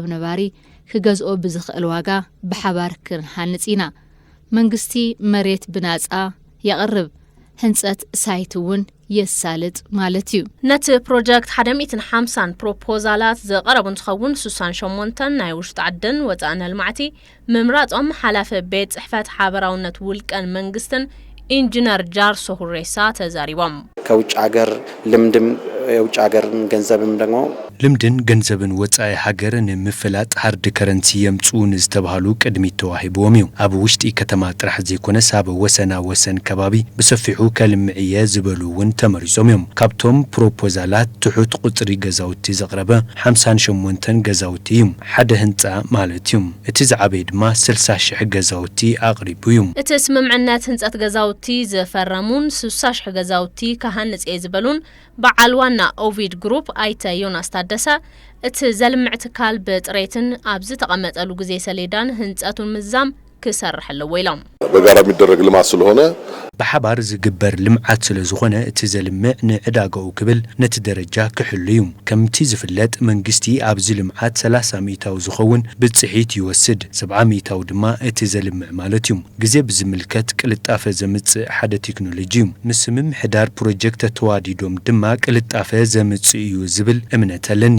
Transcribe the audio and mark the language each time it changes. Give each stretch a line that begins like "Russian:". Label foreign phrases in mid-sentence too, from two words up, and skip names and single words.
Tigrinya: ነባሪ ክገዝኦ ብዝኽእል ዋጋ በሓባር ክንሓንጽ ኢና መንግስቲ መሬት ብናጻ ያቀርብ ህንጸት ሳይትውን የሳልጥ ማለት እዩ ነቲ ፕሮጀክት 150 ፕሮፖዛላት ዘቀረቡ እንትኸውን 68 ናይ ውሽጢ ዓድን ወጻእነ ልማዕቲ ምምራጾም ሓላፈ ቤት ጽሕፈት ሓበራውነት ውልቀን መንግስትን ኢንጂነር ጃርሶ ሁሬሳ ተዛሪቦም
Amharic: ከውጭ ሀገር ልምድም የውጭ ሀገርን ገንዘብም ደግሞ
Tigrinya: ልምድን ገንዘብን ወጻኢ ሃገርን ምፍላጥ
English: hard currency
Tigrinya: የምጹን ዝተባሃሉ ቅድሚት ተዋሂቦም እዩ ኣብ ውሽጢ ከተማ ጥራሕ ዘይኮነስ ኣብ ወሰና ወሰን ከባቢ ብሰፊሑ ከልምዕየ ዝበሉውን ተመሪጾም እዮም ካብቶም ፕሮፖዛላት ትሑት ቁጽሪ ገዛውቲ ዘቕረበ 58 ገዛውቲ እዩ ሓደ ህንጻ ማለት እዩ እቲ ዝዓበየ ድማ 60,000 ገዛውቲ ኣቕሪቡ እዩ እቲ ስምምዕነት ህንጸት ገዛውቲ ዘፈረሙን 60,000 ገዛውቲ ካሃንጽ ዝበሉን በዓል ዋና ኦቪድ ግሩፕ አይተ ዮናስ ታደሰ እቲ ዘልምዕ ትካል ብጥሬትን ኣብዚ ተቐመጠሉ ግዜ ሰሌዳን ህንጸቱን ምዛም ክሰርሕ ኣለዎ ኢሎም
Amharic: በጋራ የሚደረግ ልማት ስለሆነ
Tigrinya: ብሓባር ዝግበር ልምዓት ስለ ዝኾነ እቲ ዘልምዕ ንዕዳጋኡ ክብል ነቲ ደረጃ ክሕሉ እዩ ከምቲ ዝፍለጥ መንግስቲ ኣብዚ ልምዓት 30 ሚታው ዝኸውን ብጽሒት ይወስድ 70 ሚታው ድማ እቲ ዘልምዕ ማለት እዩ ግዜ ብዝምልከት ቅልጣፈ ዘምጽእ ሓደ ቴክኖሎጂ እዩ ምስ ምምሕዳር ፕሮጀክት ተዋዲዶም ድማ ቅልጣፈ ዘምጽእ እዩ ዝብል እምነት ኣለኒ